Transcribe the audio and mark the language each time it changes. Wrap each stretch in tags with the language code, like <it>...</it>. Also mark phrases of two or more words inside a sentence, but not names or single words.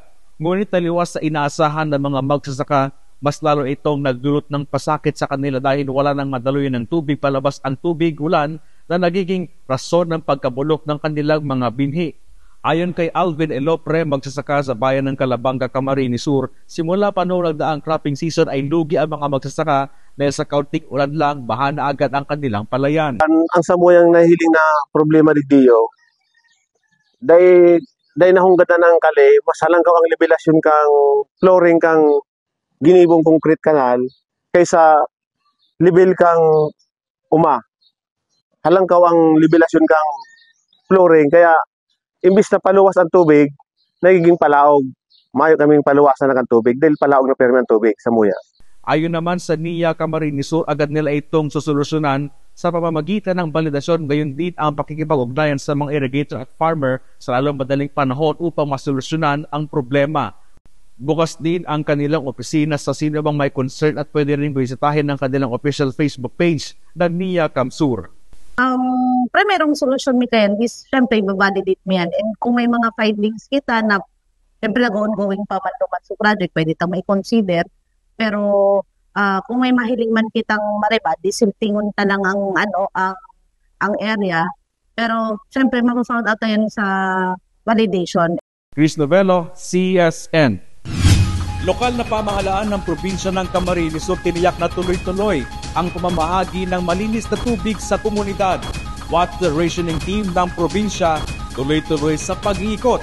<tl>Ngunit taliwas sa inaasahan ng mga magsasaka, mas lalo itong nagdulot ng pasakit sa kanila dahil wala nang madaluyan ng tubig palabas ang tubig ulan na nagiging rason ng pagkabulok ng kanilang mga binhi. Ayon kay Alvin Elopre, magsasaka sa bayan ng Calabanga, Camarines Sur, simula pa noong nagdaang</tl> <en>cropping season</en> <tl>ay lugi ang mga magsasaka dahil sa kaunting ulan lang, baha na agad ang kanilang palayan.</tl> <bik>Ang samuyang nahiling na problema ni Dio, dahil nahunggad na ng kali, masalang ka ang levelasyon kang flooring kang ginibong concrete kanal kaysa level kang halangkaw ang levelasyon kang flooring, kaya imbis na paluwas ang tubig, nagiging palaog. Mayo kaming paluwasan ng tubig dahil palaog na permi ang tubig sa muya.</bik> <tl>Ayon naman sa NIA Camarines Sur, agad nila itong susolusyonan sa pamamagitan ng validasyon, gayon din ang pakikipag-ugnayan sa mga irrigator at farmer sa lalong madaling panahon upang masolusyonan ang problema. Bukas din ang kanilang opisina sa sino bang may concern at pwede rin bisitahin ng kanilang official Facebook page ng NIA Camsur.</tl> <bik>Primerong solusyon, Mikael, is syempre i-validate mo yan. And kung may mga findings kita na syempre nag-ongoing pa man sa project, pwede tayong mai-consider. Pero kung may mahiling man kitang mareba, disiltingon ta lang ang area. Pero syempre mag-found out yan sa validation.</bik> <tl>Chris Novello, CSN. Lokal na pamahalaan ng probinsya ng Camarines Sur tiniyak na tuloy-tuloy ang pamamahagi ng malinis na tubig sa komunidad. Water rationing team ng probinsya tuloy-tuloy sa pag-iikot.</tl>